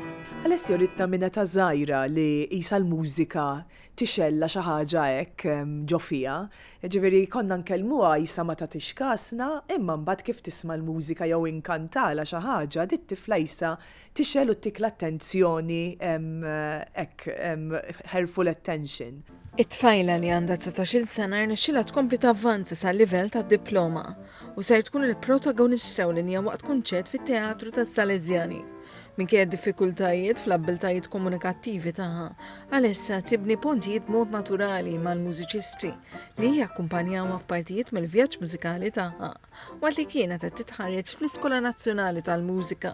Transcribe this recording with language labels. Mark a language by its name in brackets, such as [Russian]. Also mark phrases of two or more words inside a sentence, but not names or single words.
[Maltese] Alessio ritna minna ta' żgħira li qisha l-mużika tixella xi ħaġa hekk ġo fiha. Ġifieri konna nkellmuha qisha ma tagħtix kasna, imma mbagħad kif tisma' l-mużika jew inkantala xi ħaġa dit tifla qisha tixel u tik l-attenzjoni hekk [English] helpful attention. [Maltese] It-tfajla li għandha 19-il sena rnexxilha tkompli tavvanza sal-livell tad-diploma u ser tkun il-protagonista ewlenija waqt kunċert fit-Teatru tas-Salesjani. Minkejja diffikultajiet fl-abbiltajiet komunikattivi tagħha, Alessa tibni pontijiet mod naturali mal-mużiċisti li jakkumpanjawha f'partijiet mill-vjaġġ mużikali tagħha waqt li kienet qed titħarreġ fl-Iskola Nazzjonali tal-Mużika.